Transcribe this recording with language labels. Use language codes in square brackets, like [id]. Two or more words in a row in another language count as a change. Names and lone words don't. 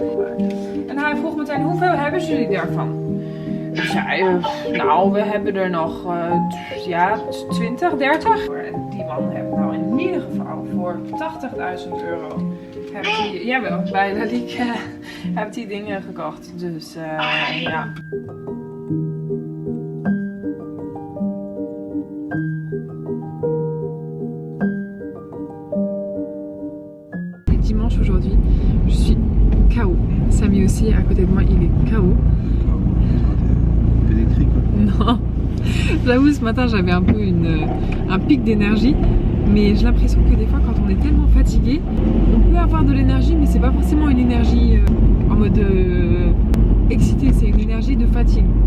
[nl] En hij vroeg meteen, hoeveel hebben jullie daarvan? Nou, we hebben er nog 20, 30. Die man heeft nou in ieder geval voor €80.000 heeft hij, jawel, bij Lalique heeft hij dingen gekocht. Dus ja. [fr] Dimanche aujourd'hui, je suis KO. Samy aussi, à côté de moi, il est KO. Non, j'avoue ce matin j'avais un peu un pic d'énergie, mais j'ai l'impression que des fois quand on est tellement fatigué, on peut avoir de l'énergie, mais c'est pas forcément une énergie en mode excité, c'est une énergie de fatigue.